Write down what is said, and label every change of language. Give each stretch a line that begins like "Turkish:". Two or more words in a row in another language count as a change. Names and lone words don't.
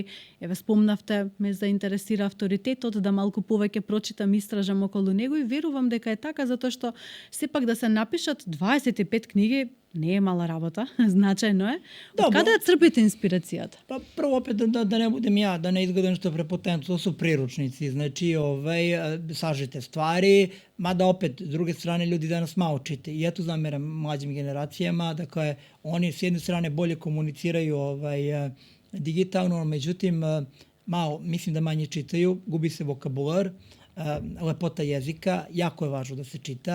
Macedonian: Еве спомнавте, ме заинтересира авторитетот, да малку повеќе прочитам, истражам околу него и верувам дека е така, затоа што сепак да се напишат 25 книги не е мала работа, значајно е. Од каде ја црпите инспирацијата?
Serbian: Па прво опет да не будем ја, да не изгледам што препотентно, тоа су приручници, значи сажите ствари, mada opet, s druge strane, ljudi danas malo čite. I ja tu zameram mlađim generacijama, dakle, oni s jedne strane bolje komuniciraju digitalno, međutim, malo, mislim da manje čitaju, gubi se vokabular, lepota jezika, jako je važno da se čita.